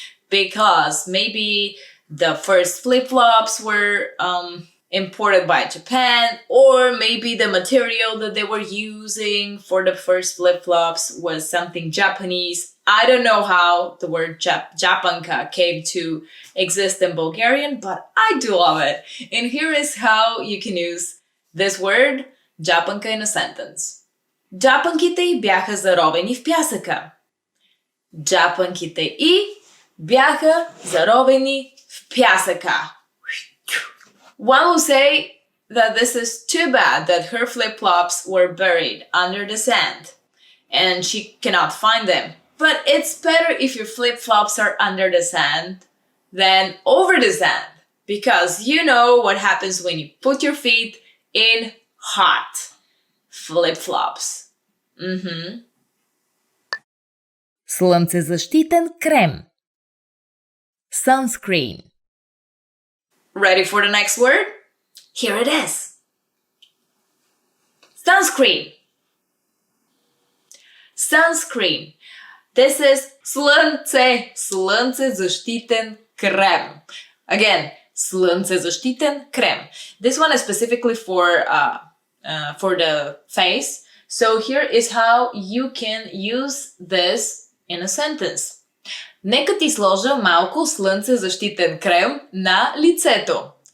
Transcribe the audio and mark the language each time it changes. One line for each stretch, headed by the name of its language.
English: Because maybe the first flip-flops were imported by Japan, or maybe the material that they were using for the first flip-flops was something Japanese. I don't know how the word japanka came to exist in Bulgarian, but I do love it. And here is how you can use this word, japanka, in a sentence.
Bulgarian: Джапанките й бяха заровени в пясъка. Джапанките й бяха заровени в пясъка.
English: One will say that this is too bad that her flip-flops were buried under the sand. and she cannot find them. But it's better if your flip-flops are under the sand than over the sand, because you know what happens when you put your feet in hot flip-flops.
Bulgarian: Слънцезащитен крем. Sunscreen.
English: Ready for the next word? Here it is. Sunscreen. Sunscreen. This is
Bulgarian: слънцезащитен крем.
English: Again,
Bulgarian: слънцезащитен крем.
English: This one is specifically for the face. So here is how you can use this in a sentence.
Bulgarian: Нека ти сложа малко слънцезащитен крем на лицето.